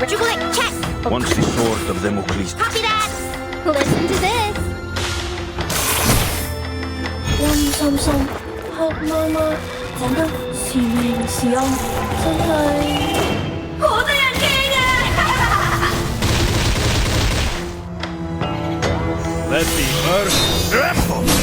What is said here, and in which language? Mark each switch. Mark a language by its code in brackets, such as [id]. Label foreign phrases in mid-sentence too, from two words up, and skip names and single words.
[en] Jubilee, check. Once the sword of Damocles... Copy that. Listen to this. [yue] 陰森森、黑麻麻，講得是明是暗，真係好得人驚啊！ [en] Let the earth tremble!